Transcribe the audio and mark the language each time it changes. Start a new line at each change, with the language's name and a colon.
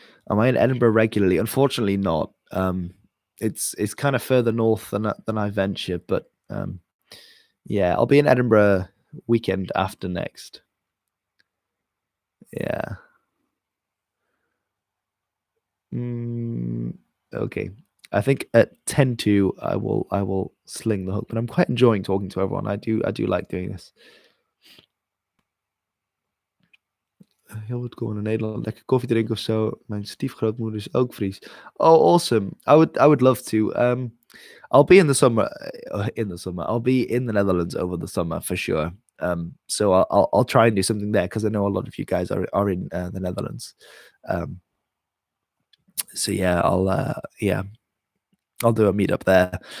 English: Am I in Edinburgh regularly? Unfortunately, not. It's kind of further north than I venture, but yeah, I'll be in Edinburgh weekend after next. Yeah. Mm, okay. I think at 10 to I will sling the hook, but I'm quite enjoying talking to everyone. I do like doing this.
Dutch: Hilbert gewoon in Nederland lekker koffie drinken of zo. Mijn stiefgrootmoeder is ook Fries.
English: Oh, awesome. I would love to. I'll be in the summer. In the summer, I'll be in the Netherlands over the summer for sure. So I'll try and do something there because I know a lot of you guys are in the Netherlands. So yeah, I'll do a meetup there.